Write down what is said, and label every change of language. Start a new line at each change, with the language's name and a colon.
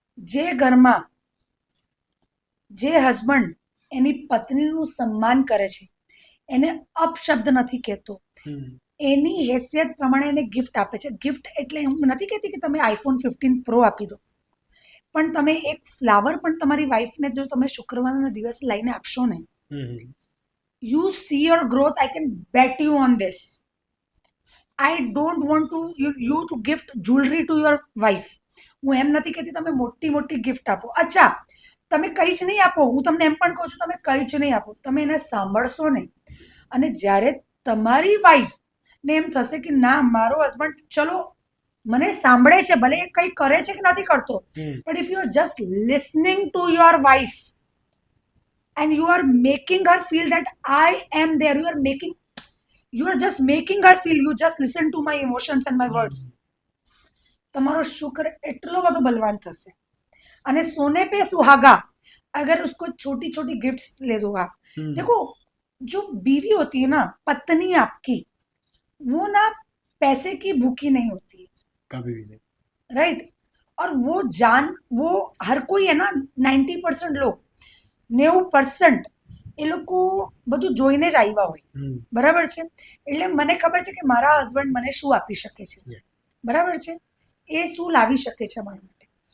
Gujarati: જે ઘરમાં જે હસબન્ડ એની પત્નીનું સન્માન કરે છે, એને અપશબ્દ નથી કહેતો, એની હેસિયત પ્રમાણે એને ગિફ્ટ આપે છે. ગિફ્ટ એટલે હું નથી કહેતી કે તમે iPhone 15 Pro આપી દો, પણ તમે એક ફ્લાવર પણ તમારી વાઈફને જો તમે શુક્રવારના દિવસે લઈને આપશો ને,
English: you see your growth. I can bet you on this. I don't want you to gift jewelry to your wife.
Gujarati: હું એમ નથી કહેતી તમે મોટી મોટી ગિફ્ટ આપો. અચ્છા, તમે કંઈ જ નહીં આપો, હું તમને એમ પણ કહું છું તમે કંઈ જ નહીં આપો, તમે એને સાંભળશો ને, અને જ્યારે તમારી વાઈફ ને એમ થશે કે ના, મારો હસબન્ડ ચલો મને સાંભળે છે, ભલે એ કંઈ કરે છે કે નથી કરતો, પણ
English: If you are just listening to your wife, and you are making her feel that I am there. You are just making her feel, you just listen to my emotions and my words.
Gujarati: તમારો શુક્ર એટલો બધો બલવાન થશે. અને સોને
Hindi: पे सुहागा, अगर उसको छोटी छोटी गिफ्ट्स ले दो आप. देखो, जो बीवी होती है ना, पत्नी आपकी, वो ना पैसे की भूखी नहीं होती है, कभी भी नहीं. राइट. और वो हर कोई है ना, 90% लोग,
Gujarati: 90% એ લોકો બધું જોઈને જ આવ્યા હોય, બરાબર છે. એટલે મને ખબર છે કે મારા હસબન્ડ મને શું આપી શકે છે, બરાબર છે, એ શું લાવી શકે છે મારા માટે.